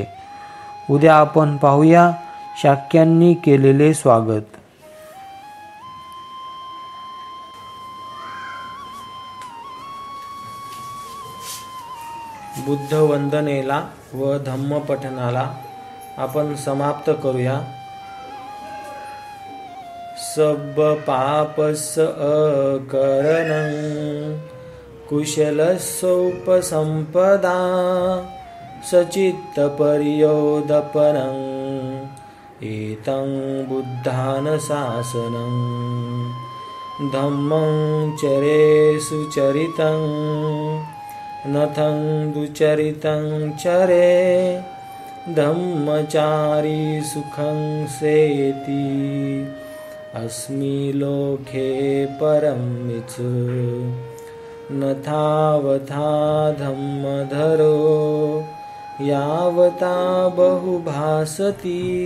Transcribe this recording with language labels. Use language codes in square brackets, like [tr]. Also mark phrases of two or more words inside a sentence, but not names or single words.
[mr] उद्या आपण पाहूया शाक्यांनी केलेले स्वागत. बुद्ध वंदनेला व धम्मपठनाला आपण समाप्त करूया. [pi] सब पापस अकरणं कुशलसोपसंपदा सचित्तपर्योदपनं एतं बुद्धानुशासनं धम्मं चरे सुचरितं नथं दुचरितं चरे धम्मचारी सुखं सेति अस्मि लोके परमिच न तावता धम्मधरो यावता बहुभासति